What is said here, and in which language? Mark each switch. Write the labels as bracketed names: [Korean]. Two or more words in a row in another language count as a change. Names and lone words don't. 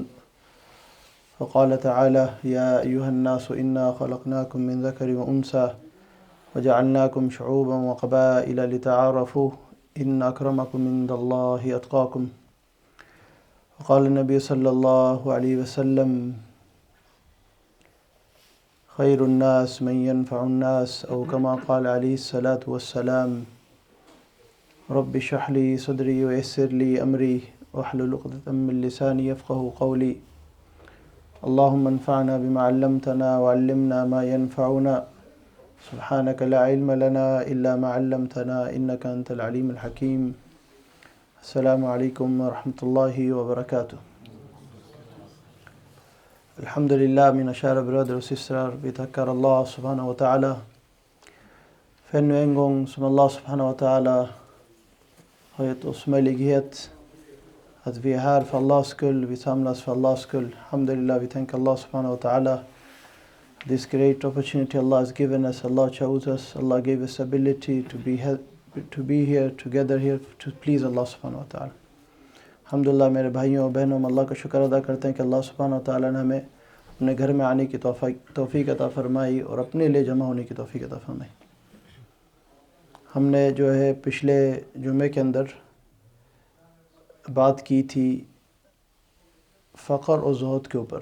[Arabic] فقال تعالى يا أيها الناس إنا خلقناكم من ذكر وأنثى وجعلناكم شعوبا وقبائل لتعارفوا إن أكرمكم عند الله أتقاكم. فقال النبي صلى الله عليه وسلم خير الناس من ينفع الناس أو كما قال عليه الصلاة والسلام. رب اشرح لي صدري ويسر لي أمري واحلل عقدة من لساني يفقهوا قولي. اللهم انفعنا بما علمتنا وعلمنا ما ينفعنا سبحانك لا علم لنا إلا ما علمتنا إنك أنت العليم الحكيم. السلام عليكم ورحمة الله وبركاته. [Swedish] Alhamdulillah, mina kära bröder och systrar, vi tackar [Arabic] الله سبحانه وتعالى [Swedish] för ännu en gång som [Arabic] الله سبحانه وتعالى [Swedish] har gett oss möjlighet att vi är här för Allahs skull, vi samlas för Allahs skull. Alhamdulillah, vi tänker [Arabic] الله سبحانه وتعالى, [English] this great opportunity Allah has given us, Allah chose us, Allah gave us ability to be here together here to please [Arabic] الله سبحانه وتعالى. [Urdu] الحمدللہ میرے بھائیوں اور بہنوں، ہم اللہ کا شکر ادا کرتے ہیں کہ [Arabic] الله سبحانه وتعالى [Urdu] نے ہمیں اپنے گھر میں آنے کی توفیق عطا فرمائی اور اپنے لیے جمع ہونے کی توفیق عطا فرمائی. ہم نے جو ہے پچھلے جمعے کے اندر بات کی تھی فقر اور زہد کے اوپر.